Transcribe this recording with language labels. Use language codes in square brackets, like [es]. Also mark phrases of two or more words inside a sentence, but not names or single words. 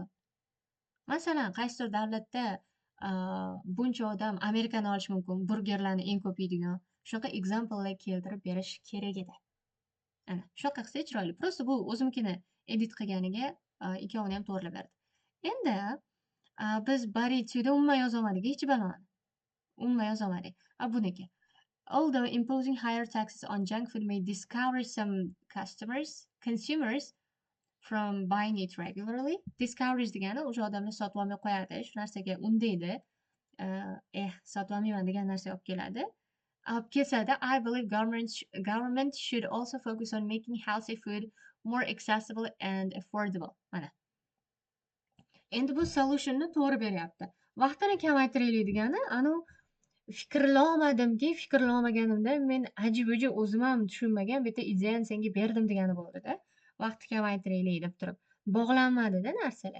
[uz] Masalan, qaysidir davlatda buncha odam Amerikani olish mumkin, burgerlarni eng ko'p yeydigan. Shunaqa example'lar keltirib berish kerak edi. Ana, shunaqa qilsa chiroyli. Просто bu o'zimkini edit qilganiga ikkovini ham to'g'rilab berdi. Endi biz Baritu'da umuman yozolmadik, hech baloni. Umuman yozolmadik. Buniki. [en] Although imposing higher taxes on junk food may discourage some consumers from buying it regularly. [uz] Discourage degani o'sha odamlar sotib olmay qo'yadi, shu narsaga undaydi. Sotib olmayman degan narsa olib keladi. Olib kelsa-da, [en] I believe government should also focus on making healthy food more accessible and affordable. [uz] Mana. Endi bu solutionni to'g'ri beryapti. Vaqtini kamaytiraylik degani, fikrlolmaganimda men aji-buji o'zim ham tushunmagan bitta ideyani senga berdim degani bo'ldi-da. Vaqtni kamaytiraylik deb turib. Bog'lanmadi-da narsalar.